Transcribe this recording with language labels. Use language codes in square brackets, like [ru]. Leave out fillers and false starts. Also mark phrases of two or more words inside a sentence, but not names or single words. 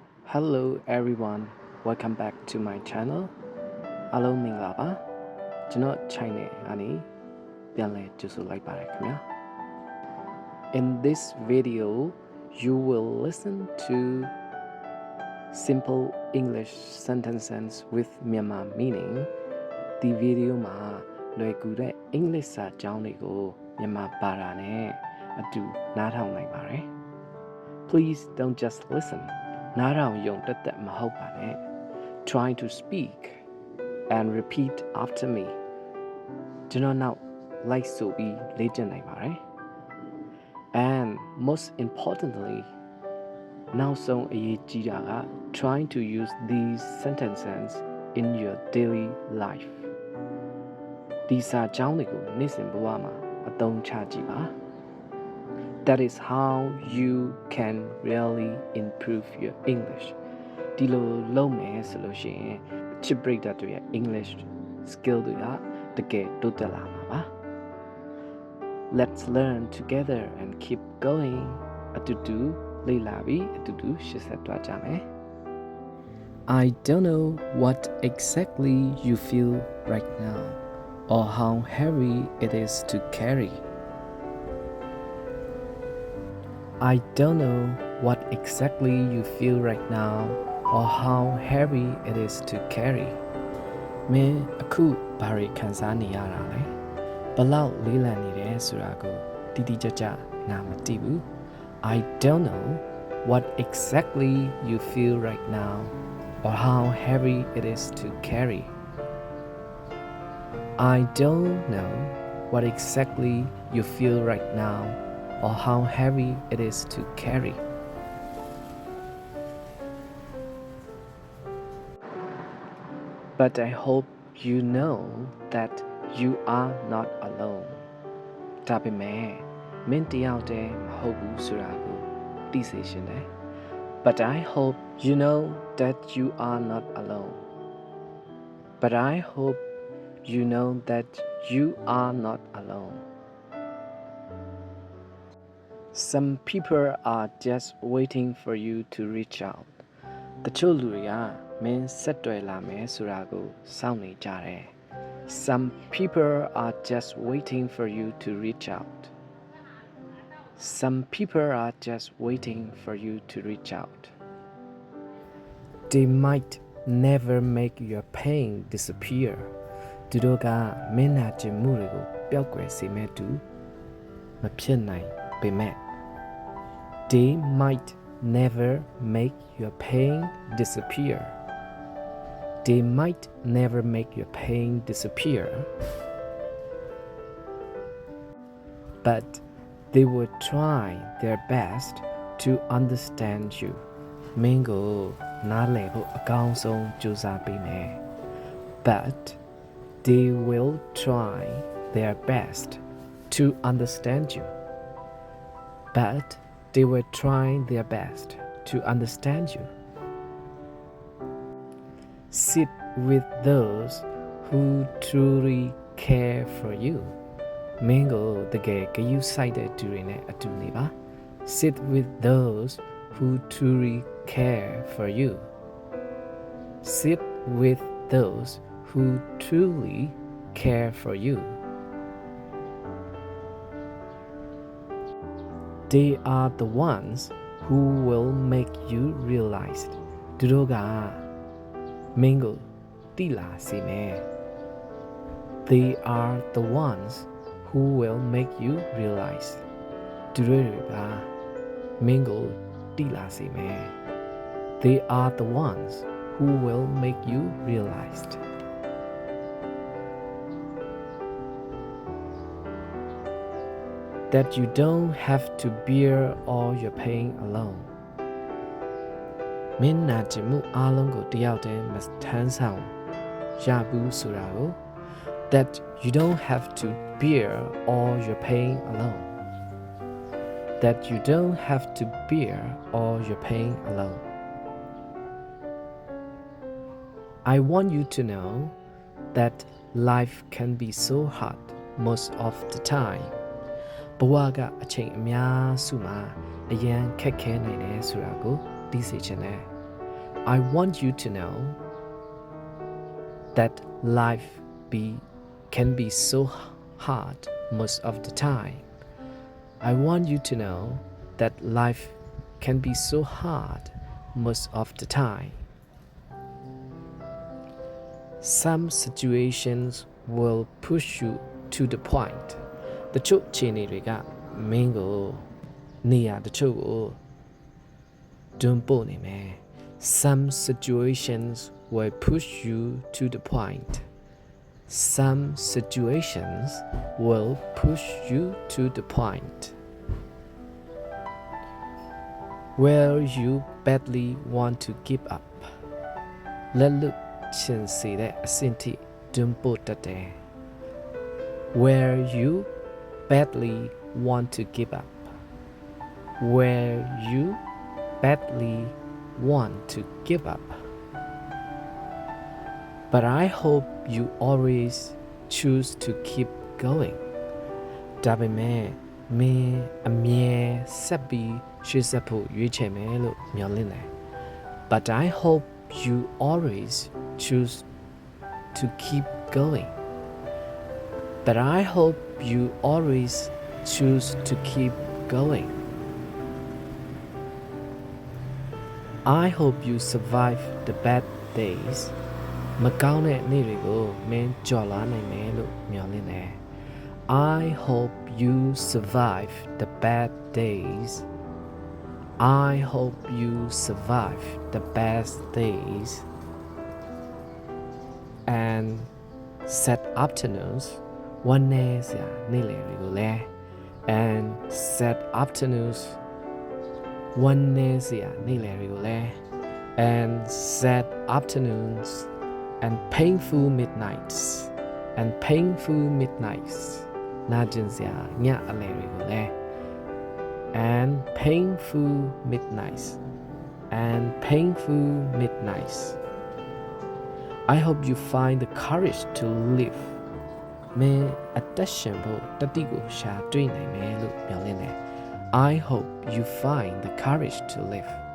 [en] Hello everyone, welcome back to my channel. [my] အားလုံးမင်္ဂလာပါကျွန်တော် channel ကနေပြန်လည်ကြိုဆိုလိုက်ပါတယ်ခင်ဗျာ [en] In this video, you will listen to simple English sentences with Myanmar meaning. [my] ဒီ video မှာလွယ်ကူတဲ့ English စာကြောင်းတွေကိုမြန်မာဘာသာနဲ့အတူနားထောင်နိုင်ပါတယ် [en] Please don't just listen. [my] နားထောင်ရုံတက်တက်မဟုတ်ပါနဲ့ [en] Try to speak and repeat after me. [my] ကျွန်တော်နောက် like ဆိုပြီးလေ့ကျင့်နိုင်ပါတယ် [en] And most importantly, [my] နောက်ဆုံးအရေးကြီးတာက [en] try to use these sentences in your daily life. [my] ဒီစာကြောင်းတွေကိုနေ့စဉ်ဘဝမှာအသုံးချကြည့်ပါ [en] That is how you can really improve your English. [my] ဒီလိုလုပ်မယ်ဆိုလို့ရှိရင်ချစ်ပရိသတ်တွေရဲ့ [en] English skill [my] တွေကတကယ်တိုးတက်လာမှာပါ [en] Let's learn together and keep going. [my] အတူတူလေ့လာပြီးအတူတူရှေ့ဆက်သွားကြမယ် [en] I don't know what exactly you feel right now or how heavy it is to carry. I don't know what exactly you feel right now or how heavy it is to carry. [my] မင်းအခုဘာတွေခံစားနေရတာလဲဘလောက်လေးလံနေတယ်ဆိုတာကိုတိတိကျကျငါမသိဘူး [en] I don't know what exactly you feel right now or how heavy it is to carry. I don't know what exactly you feel right now or how heavy it is to carry. But I hope you know that you are not alone. [my] ဒါပေမဲ့မင်းတယောက်တည်းမဟုတ်ဘူးဆိုတာကိုသိစေချင်တယ် [en] But I hope you know that you are not alone. But I hope you know that you are not alone. Some people are just waiting for you to reach out. [my] တချို့လူတွေကမင်းဆက်တွယ်လာမယ်ဆိုတာကိုစောင့်နေကြတယ် [en] Some people are just waiting for you to reach out. Some people are just waiting for you to reach out. They might never make your pain disappear. [my] သူတို့ကမင်းနာကျင်မှုတွေကိုပျောက်ကွယ်စေမဲ့တူမဖြစ်နိုင်ပေမဲ့ [en] They might never make your pain disappear. They might never make your pain disappear. But they will try their best to understand you. [my] မင်းကိုနားလည်ဖို့အကောင်းဆုံးကြိုးစားပေးမယ် [en] But they will try their best to understand you. But they will try their best to understand you. Sit with those who truly care for you. [my] မင်းကိုတကယ်ဂရုစိုက်တဲ့သူတွေနဲ့အတူနေပါ [en] Sit with those who truly care for you. Sit with those who truly care for you. They are the ones who will make you realize. [my] သူတို့ကမင်းကိုတိလာစေမယ် [en] They are the ones who will make you realize. [my] သူတို့ကမင်းကိုတိလာစေမယ် [en] They are the ones who will make you realize. That you don't have to bear all your pain alone. [my] မင်းနာကျင်မှုအလုံးကိုတယောက်တည်းမထမ်းဆောင်ရဘူးဆိုတာကို [en] That you don't have to bear all your pain alone. That you don't have to bear all your pain alone. I want you to know that life can be so hard most of the time. [my] ဘဝကအချိန်အများစုမှာအရန်ခက်ခဲနိုင်တယ်ဆိုတာကိုသိစေချင်တယ် [en] I want you to know that life can be so hard most of the time. I want you to know that life can be so hard most of the time. Some situations will push you to the point. [my] တချို့အခြေအနေတွေကမင်းကိုနေရာတချို့ကိုတွန်းပို့နေမယ် [en] Some situations will push you to the point. Some situations will push you to the point where you badly want to give up. [my] လက်လွတ်ချင်စေတဲ့အဆင့်ထိတွန်းပို့တတ်တယ် [en] Where you badly want to give up. Where you badly want to give up. But I hope you always choose to keep going. [my] ဒါပေမဲ့မင်းအမြဲဆက်ပြီးရှေ့ဆက်ဖို့ရွေးချယ်မယ်လို့မျှော်လင့်တယ် [en] But I hope you always choose to keep going. But I hope you always choose to keep going. I hope you survive the bad days. [my] မကောင်းတဲ့နေ့တွေကိုမင်းကျော်လွှားနိုင်မယ်လို့မျှော်လင့်တယ် [en] I hope you survive the bad days. I hope you survive the bad days. And sad afternoons [my] ဝမ်းနည်းစရာနေ့လည်တွေကိုလည်း [en] And sad afternoons [my] ဝမ်းနည်းစရာ နေ့လည်တွေကိုလည်း [en] And sad afternoons and painful midnights and painful midnights [my] နာကျင် စရာညအလယ်တွေကိုလည်း [en] and painful midnights and painful midnights I hope you find the courage to live [my] မင်းအသက်ရှင်ဖို့တတိကိုရှာတွေ့နိုင်မယ်လို့မျှော်လင့်တယ် [en] I hope you find the courage to live